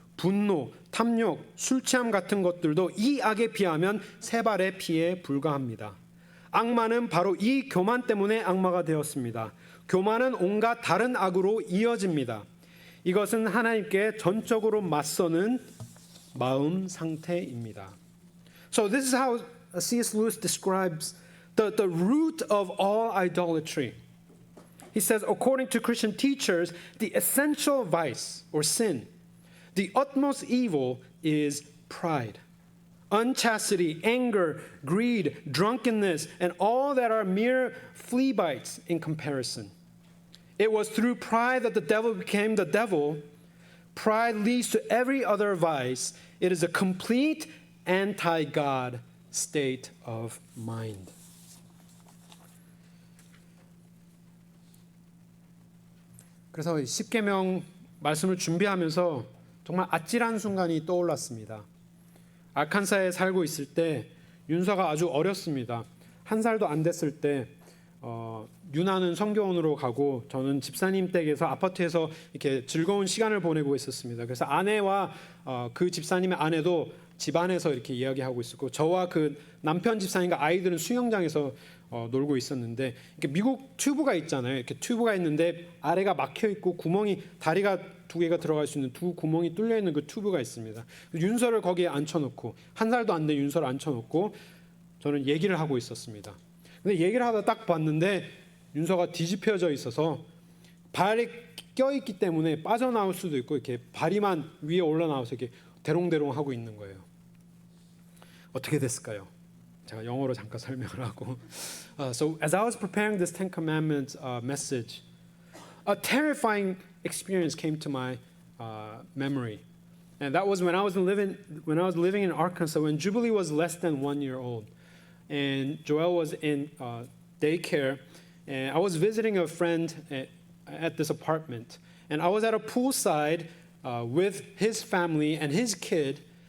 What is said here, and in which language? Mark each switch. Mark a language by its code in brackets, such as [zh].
[ko] 분노, 탐욕, 술 취함 같은 것들도 이 악에 비하면 세 발의 피에 불과합니다. 악마는 바로 이 교만 때문에 악마가 되었습니다. 교만은 온갖 다른 악으로 이어집니다. 이것은 하나님께 전적으로 맞서는 마음 상태입니다. [en] So this is how C.S. Lewis describes the root of all idolatry. He says, according to Christian teachers, the essential vice or sin, the utmost evil is pride. Unchastity, anger, greed, drunkenness, and all that are mere flea bites in comparison. It was through pride that the devil became the devil. Pride leads to every other vice. It is a complete anti-God state of mind. [ko] 그래서 십계명 말씀을 준비하면서 정말 아찔한 순간이 떠올랐습니다. 아칸사에 살고 있을 때 윤서가 아주 어렸습니다. 1살도 안 됐을 때 유나는 성교원으로 가고 저는 집사님 댁에서 아파트에서 이렇게 즐거운 시간을 보내고 있었습니다. 그래서 아내와 그 집사님의 아내도 집안에서 이렇게 이야기하고 있었고 저와 그 남편 집사님과 아이들은 수영장에서 놀고 있었는데 이렇게 미국 튜브가 있잖아요. 이렇게 튜브가 있는데 아래가 막혀 있고 구멍이 다리가 2개가 들어갈 수 있는 두 구멍이 뚫려 있는 그 튜브가 있습니다. 윤서를 거기에 앉혀놓고 1살도 안 된 윤서를 앉혀놓고 저는 얘기를 하고 있었습니다. 근데 얘기를 하다 딱 봤는데 윤서가 뒤집혀져 있어서 발이 껴있기 때문에 빠져나올 수도 있고 이렇게 발이만 위에 올라나와서 이렇게 대롱대롱 하고 있는 거예요. 어떻게 됐을까요? 제가 영어로 잠깐 설명을 하고 [en] So as I was preparing this Ten Commandments message, a terrifying experience came to my memory, and that was when I was living in Arkansas when Jubilee was less than 1 year old, and Joel was in daycare, and I was visiting a friend at this apartment, and I was at a poolside with his family and his kid.